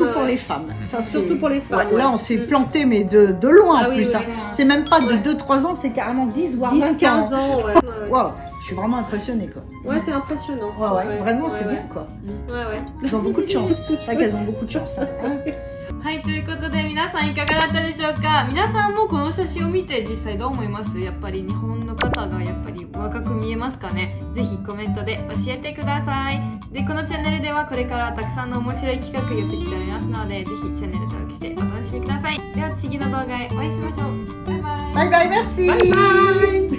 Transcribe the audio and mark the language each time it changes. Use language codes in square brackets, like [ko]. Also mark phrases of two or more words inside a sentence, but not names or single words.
[fr] Ouais, pour ouais. les femmes. Ça, Surtout pour les femmes, Ouais, là, ouais. on s'est Mm. planté, mais de loin Ah en oui, plus. oui, hein. oui. C'est même pas de Ouais. 2-3 ans, c'est carrément 10 voire 10, 20 15 ans. ans, ouais. Ouais, Waouh, je suis vraiment impressionnée quoi. ouais, c'est impressionnant. Ouais, vraiment, ouais, c'est ouais. bien quoi. Ouais, ouais. Elles ont beaucoup de chance. C'est vrai qu'elles ont beaucoup de chance. Hein. [ja] はい、ということで皆さんいかがだったでしょうか。皆さんもこの写真を見て実際どう思います？やっぱり日本の方がやっぱり若く見えますかね。ぜひコメントで教えてください。で、このチャンネルではこれからたくさんの面白い企画予定しておりますので、ぜひチャンネル登録してお楽しみください。では次の動画へお会いしましょう。バイバイ。 [en] Bye bye, [fr] merci. [en] Bye bye.